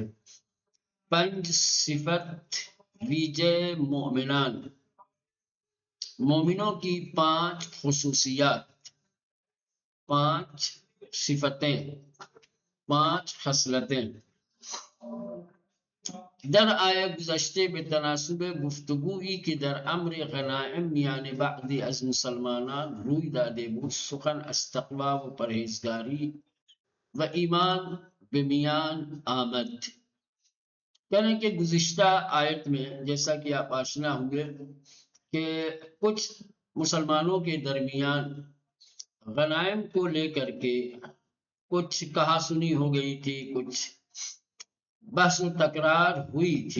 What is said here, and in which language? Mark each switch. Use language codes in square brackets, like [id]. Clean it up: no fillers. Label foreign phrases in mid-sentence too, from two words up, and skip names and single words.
[ur] 5 [fa] صفت ویجے مومنان، [ur] مومنوں کی 5 خصوصیات، 5 صفتیں، 5 خصلتیں [fa] در آیہ گزشتے بے تناسب گفتگویی که در امر غنائم میان بعضی از مسلمانان روی داده بود سخن از تقوی و پرهیزگاری و ایمان به میان آمد۔ [ur] کہنے کہ گزشتہ آیت میں جیسا کہ آپ آشنا ہوئے کہ کچھ مسلمانوں کے درمیان غنائم کو لے کر کے کچھ کہا سنی ہو گئی تھی، کچھ بحث و تکرار ہوئی تھی۔